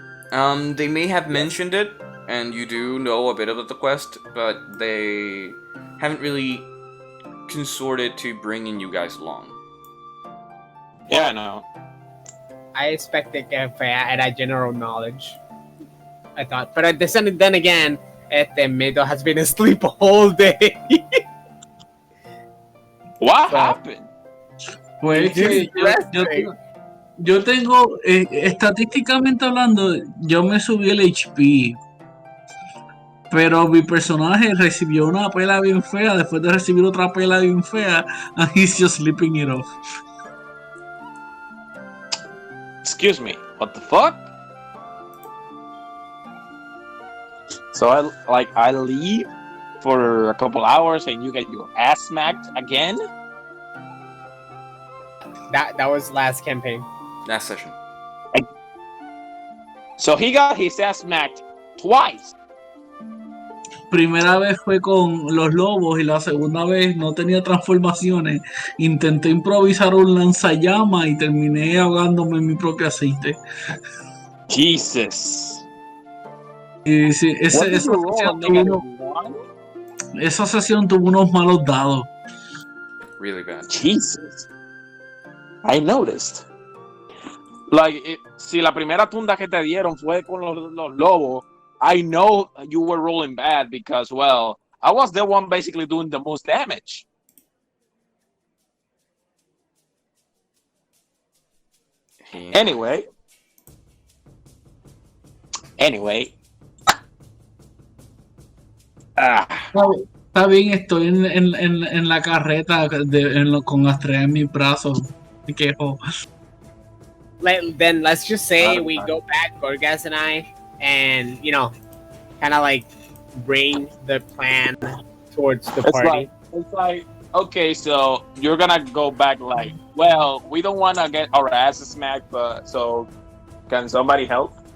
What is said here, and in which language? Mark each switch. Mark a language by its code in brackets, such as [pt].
[en] They may have mentioned it, and you do know a bit about the quest, but they haven't really consorted to bringing you guys along. Yeah, I know. I expected if I had a general knowledge. I thought, but then again, Medo has been asleep all day. What So- happened? [es] Pues que yo tengo, estadísticamente hablando, yo me subí el HP, pero mi personaje recibió una pela bien fea después de recibir otra pela bien fea, [en] and he's just sleeping it off. Excuse me. What the fuck? So I leave for a couple hours and you get your ass smacked again? That was last campaign. Last session. So he got his ass smacked twice. [es] Primera vez fue con los lobos y la segunda vez no tenía transformaciones. Intenté improvisar un lanzallamas y terminé ahogándome en mi propio aceite. [en] Jesus. [es] Y sí, [en] What did you roll, nigga? [es] esa sesión tuvo unos malos dados. [en] Really bad. Jesus. I noticed. [es] Si la primera tunda que te dieron fue con los lobos, [en] I know you were rolling bad because, well, I was the one basically doing the most damage. Anyway. [es] Está bien, estoy en la carreta con Astrea en mis brazos. Me quejo. [en] Then let's just say we go back, Gorgas and I, and kind of bring the plan towards the party. It's like, okay, so you're gonna go back well, we don't want to get our asses smacked, but so can somebody help?